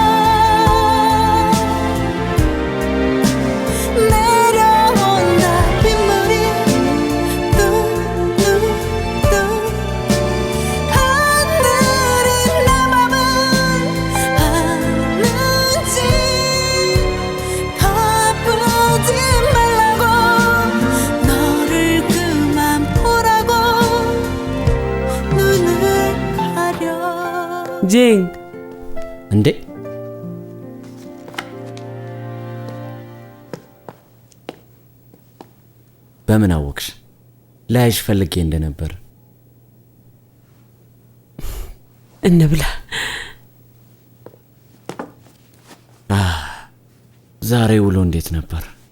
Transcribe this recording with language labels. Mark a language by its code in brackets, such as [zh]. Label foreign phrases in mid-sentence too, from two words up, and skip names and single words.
[ko] 내려온다 빗물이 뚝뚝뚝 하늘이 내 맘은 아는지 더 아프지 말라고 너를 그만 보라고 눈을 가려 징. [am] እንዴ በምን አወቅሽ? ላይሽ ፈልጌ እንደነበር። እንብላ። ዛሬ ውሎ እንዴት ነበር?